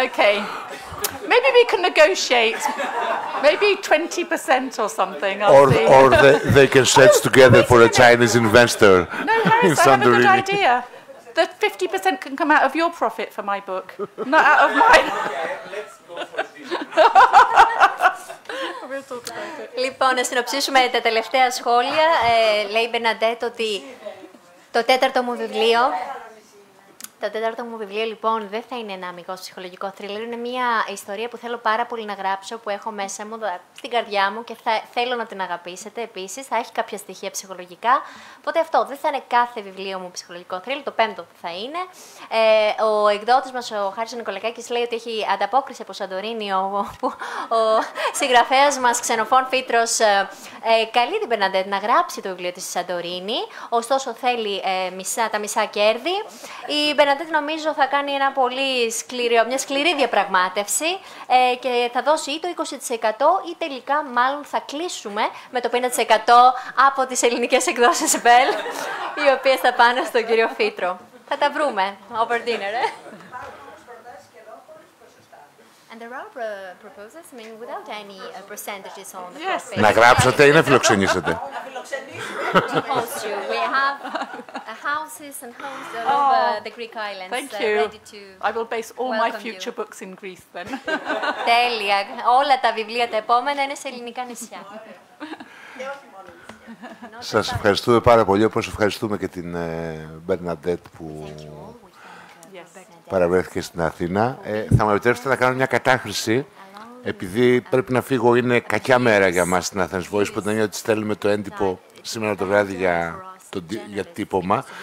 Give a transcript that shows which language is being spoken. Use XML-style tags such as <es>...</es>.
<en>Okay. Maybe we can negotiate. Maybe 20% or something. Or they can search together for a Chinese investor. No, Harris, I have a good idea. The 50% can come out of your profit for my book, not out of mine. Let's go for this. We'll talk about it.</en> <el>Λοιπόν, να συνοψίσουμε τα τελευταία σχόλια. Λέει η Μπερναντέτ ότι το τέταρτο μου βιβλίο... Το τέταρτο μου βιβλίο, λοιπόν, δεν θα είναι ένα αμιγώς ψυχολογικό θρίλερ. Είναι μια ιστορία που θέλω πάρα πολύ να γράψω, που έχω μέσα μου, στην καρδιά μου και θέλω να την αγαπήσετε επίσης. Θα έχει κάποια στοιχεία ψυχολογικά. Οπότε αυτό δεν θα είναι κάθε βιβλίο μου ψυχολογικό θρίλερ. Το πέμπτο θα είναι. Ο εκδότης μας, ο Χάρης Νικολακάκης, λέει ότι έχει ανταπόκριση από Σαντορίνη. Ο συγγραφέας μας, Ξενοφών Φήτρος, καλεί την Μπερναντέτ να γράψει το βιβλίο της στη Σαντορίνη. Ωστόσο, θέλει τα μισά κέρδη. Η Μπερναντέτ νομίζω θα κάνει μια σκληρή διαπραγμάτευση και θα δώσει ή το 20% ή τελικά μάλλον θα κλείσουμε με το 50% από τις ελληνικές εκδόσεις Bell, οι οποίες θα πάνε στον κύριο Φήτρο. Θα τα βρούμε</el> <en>over dinner, And there are proposals, I mean, without any percentages on the profit.</en> <el>Να γράψετε ή να φιλοξενήσετε.</el> <en>We have houses and homes all over the Greek islands. Thank you. Ready to I will base all my future books in Greece then.</en> <el>Τέλεια. Όλα τα βιβλία τα επόμενα είναι σε ελληνικά νησιά. Σας ευχαριστούμε πάρα πολύ, όπως ευχαριστούμε και την Μπερναντέτ που παραβρέθηκε στην Αθήνα. Θα μου επιτρέψετε να κάνω μια κατάχρηση, επειδή πρέπει να φύγω, είναι κακιά μέρα για μας στην Athens Voice, που την έννοια ότι στέλνουμε το έντυπο σήμερα το βράδυ για τύπομα.</el>